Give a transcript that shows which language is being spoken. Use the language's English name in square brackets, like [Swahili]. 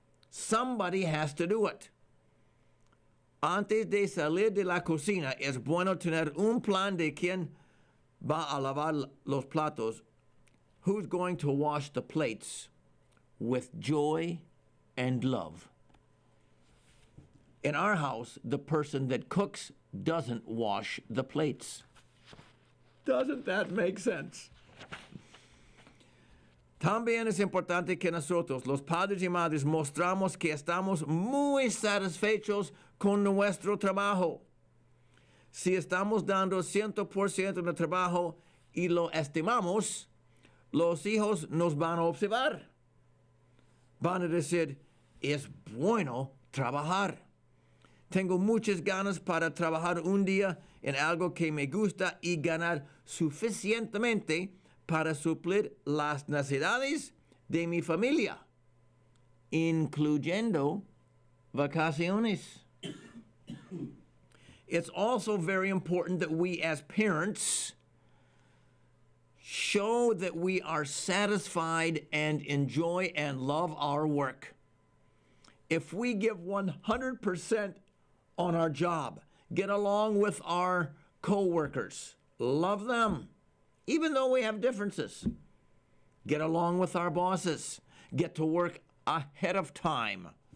[English] Somebody has to do it. [Spanish] Antes de salir de la cocina, es bueno tener un plan de quién va a lavar los platos, [English] who's going to wash the plates with joy and love. In our house, the person that cooks doesn't wash the plates. Doesn't that make sense? [Spanish] También es importante que nosotros, los padres y madres, mostramos que estamos muy satisfechos con nuestro trabajo. Si estamos dando 100% de trabajo y lo estimamos, los hijos nos van a observar. Van a decir, es bueno trabajar. Tengo muchas ganas para trabajar un día en algo que me gusta y ganar suficientemente para suplir las necesidades de mi familia, incluyendo vacaciones. [English] It's also very important that we as parents show that we are satisfied and enjoy and love our work. If we give 100% on our job, get along with our co-workers, love them, even though we have differences, get along with our bosses, get to work ahead of time.